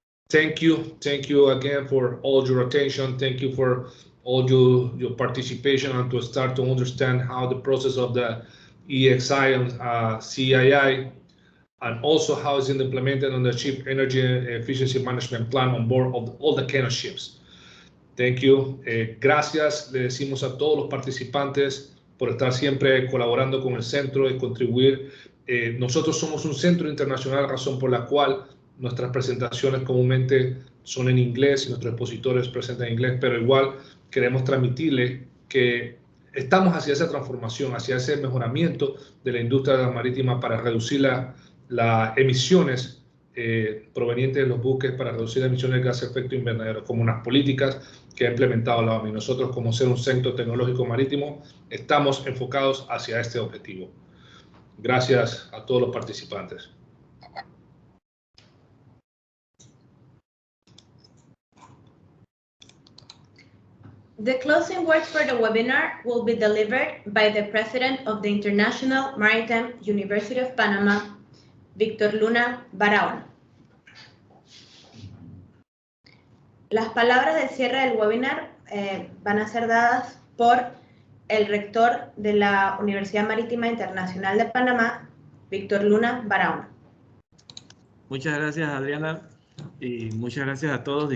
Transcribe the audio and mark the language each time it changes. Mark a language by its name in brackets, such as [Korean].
[English] Thank you again for all your attention. Thank you for all your participation and to start to understand how the process of the EEXI and CII, and also how it's implemented on the Ship Energy Efficiency Management Plan on board of all the kind of ships. Thank you. [Spanish] Gracias, le decimos a todos los participantes por estar siempre colaborando con el centro y contribuir. Nosotros somos un centro internacional, razón por la cual nuestras presentaciones comúnmente son en inglés y nuestros expositores presentan en inglés, pero igual queremos transmitirle que estamos hacia esa transformación, hacia ese mejoramiento de la industria marítima para reducir las emisiones provenientes de los buques, para reducir las emisiones de gases de efecto invernadero, como unas políticas que ha implementado la OMI. Nosotros, como ser un centro tecnológico marítimo, estamos enfocados hacia este objetivo. Gracias a todos los participantes. [English] The closing words for the webinar will be delivered by the President of the International Maritime University of Panama, Víctor Luna Barahona. [Spanish] Las palabras de cierre del webinar van a ser dadas por el rector de la Universidad Marítima Internacional de Panamá, Víctor Luna Barahona. Muchas gracias, Adriana, y muchas gracias a todos.